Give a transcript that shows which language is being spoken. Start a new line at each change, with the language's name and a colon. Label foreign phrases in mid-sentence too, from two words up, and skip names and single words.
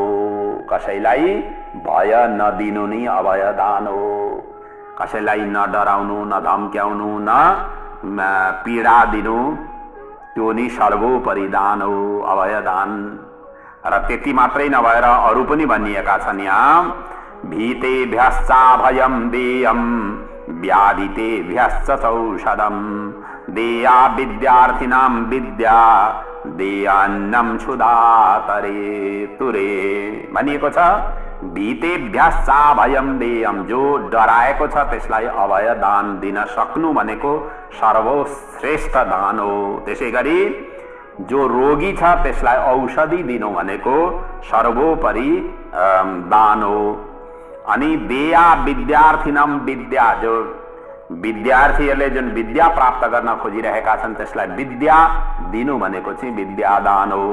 Nepali: कसैलाई भय नदिनु नै अभय दान हो। कसैलाई न डराउनु, न धम्क्याउनु, न पीडा दिनु, त्यो नि सर्वोपरि दान हो, अभय दान। र त्यति मात्रै नभएर अरू पनि भनिएका छन् यहाँ।
Sanskrit: भीतेभ्यश्चा भयं देयं व्याधितेभ्यश्च औषधं देया विद्यार्थिनां विद्या देयान्नं क्षुधातरे तुरे
Nepali: भनिएको छ।
Sanskrit: भीतेभ्यश्चा भयं देयं,
Nepali: जो डराएको छ त्यसलाई अभय दान दिन सक्नु भनेको सर्वश्रेष्ठ दान हो। त्यसै गरी जो रोगी छ त्यसलाई औषधि दिनु भनेको सर्वोपरि दान हो। अनि
Sanskrit: देया विद्यार्थीनम विद्या,
Nepali: जो विद्यार्थीहरूले जुन विद्या प्राप्त गर्न खोजिरहेका छन् त्यसलाई विद्या दिनु भनेको चाहिँ विद्यादान हो।